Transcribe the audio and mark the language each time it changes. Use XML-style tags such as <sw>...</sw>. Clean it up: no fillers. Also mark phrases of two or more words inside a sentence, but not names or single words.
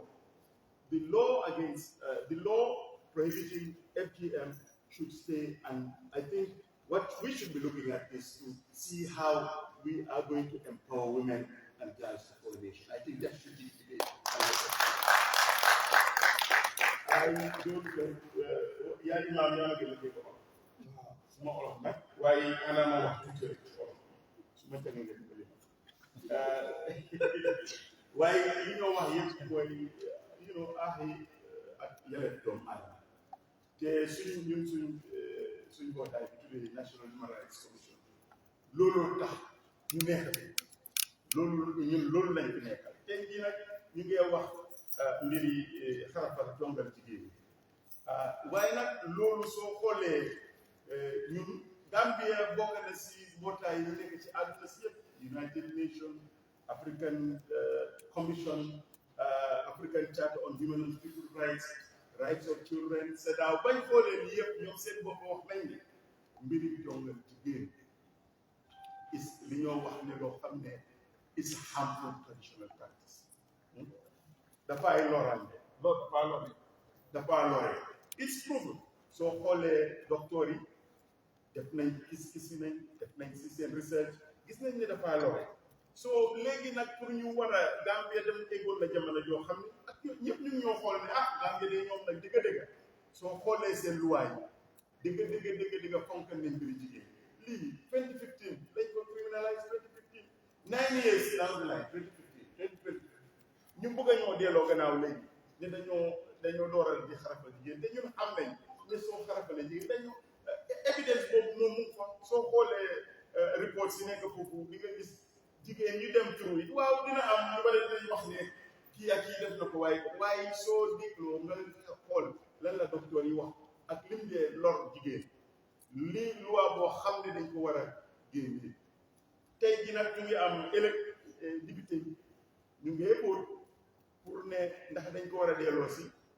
<en>The law against the law prohibiting FGM should stay, and I think what we should be looking at is to see how we are going to empower women and girls for the nation. I think that should be the I don't</en> <wo>yaa imaam yaa ma gën a dégg ko suma olof nag waaye ana ma wax tuuti rek ci olof su ma tegee nga dimbali ma waaye li ñoo wax yëpp mooy ak yelleef doomu aadama te ñun suñ mbootaay bi tuddee National Human Rights Commission looloo tax ñu nekk loolu lañ fi nekkal tey jii nag ñu ngi wax mbiri xarafal jongal jigéen waaye nag loolu soo xoolee ñun Gambia bokk na si mbootaay yi nekk ci àdduna si yëpp United Nations African Commission African Charter on Human and People's Rights of Children CEDAW bañ xoolee ni yëpp ñoom seen bopp wax nañ ne mbiri jongal jigéen is li ñoo wax ne loo xam ne</wo> <en>is harmful traditional practice</en> <wo>dafay lorande loolu dafa lore</wo> <en>it's proven</en> <wo>soo xoolee docteur yi def nañ gis nañ def nañ si seen research gis nañ ne dafa lore so léegi nag pour ñu war a Gambia dem eggoon la jamono joo xam ne ak ñëpp ñu ñoo xool ne Gambia de ñoom nag dëgg-dëgg soo xoolee seen luwaay dëgg fonk nañ mbiri jigéen lii 2015 lañ ko criminalize 2015</wo> <en>9 years down the line</en> <wo>2015 ñu bëgg a ñoo delloo gannaaw léegi ne dañoo dooral di xarafal jigéen te ñun xam nañ ne soo xarafalee jigéen dañu évidence boobu moom mu fa soo xoolee report si nekk foofu di nga gis jigéen ñu dem turu yi waaw dina am ñu bari dañ wax ne kii ak kii def na ko waaye soo dégloo nga xool lan la docteur yi wax ak lim dee lor jigéen lii loi boo xam ne dañ ko war a génne tey ji nag ñu ngi am député yi ñu ngi époor pour ne ndax dañ ko war a delloo si</wo>